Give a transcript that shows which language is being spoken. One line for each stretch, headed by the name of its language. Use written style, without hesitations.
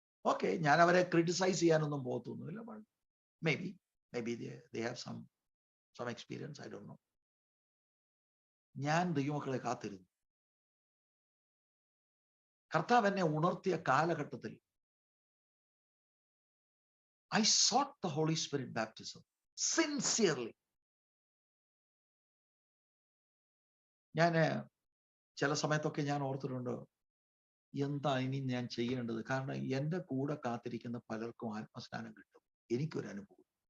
Malayalam: Okay, ഞാൻ അവരെ criticise ചെയ്യാനൊന്നും പോകത്തൊന്നുമില്ല.
English: Maybe they have some experience, I don't know.
Malayalam: ഞാൻ ദൈവമക്കളെ കാത്തിരുന്നു. കർത്താവ് എന്നെ ഉണർത്തിയ കാലഘട്ടത്തിൽ
English: I sought the Holy Spirit baptism sincerely.
Malayalam: ഞാൻ ചില സമയത്തൊക്കെ ഞാൻ ഓർത്തിട്ടുണ്ട്, എന്താ ഇനി ഞാൻ ചെയ്യേണ്ടത്? കാരണം എൻ്റെ കൂടെ കാത്തിരിക്കുന്ന പലർക്കും ആത്മസ്നാനം കിട്ടും, എനിക്കൊരു അനുഭവം.